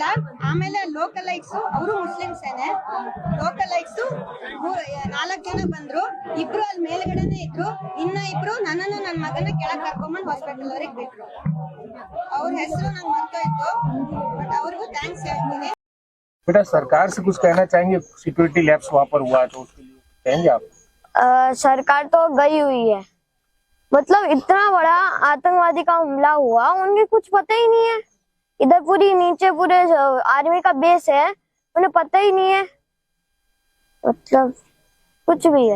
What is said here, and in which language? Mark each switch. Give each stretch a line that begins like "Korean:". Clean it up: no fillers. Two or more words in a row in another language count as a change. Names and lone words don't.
Kannada: ಆಮೇಲೆ
English: local lights
Kannada: ಅವರು ಮುಸ್ಲಿಮ್ಸ್ ಏನೆ,
English: local lights
Kannada: 4 ಜನ ಬಂದ್ರು, ಇಬ್ರು ಅಲ್ಲಿ ಮೇಲ್ಗಡೆನೆ ಇದ್ರು, ಇನ್ನ ಇಬ್ರು ನನ್ನನ್ನು ನನ್ನ ಮಗನ ಕೆಳಗೆ ಕರ್ಕೊಂಡ್ಬಂದು ಹಾಸ್ಪಿಟಲ್ ಅವ್ರಿಗೆ ಬಿಟ್ರು. ಅವ್ರ ಹೆಸರು ನಂಗೆ ಮರ್ತೋಯ್ತು, ಬಟ್ ಅವ್ರಿಗೂ ಥ್ಯಾಂಕ್ಸ್ ಹೇಳ್ತೀನಿ.
Hindi: बेटा, सरकार से कुछ कहना चाहेंगे?
English: security lapse
Hindi: वहाँ पर हुआ तो उसके लिए कहेंगे आप? सरकार तो गई हुई है, मतलब इतना बड़ा आतंकवादी का हमला हुआ, उन्हें कुछ पता ही नहीं है। इधर पूरी नीचे पूरे आर्मी का बेस है, उन्हें पता ही नहीं है, मतलब कुछ भी है।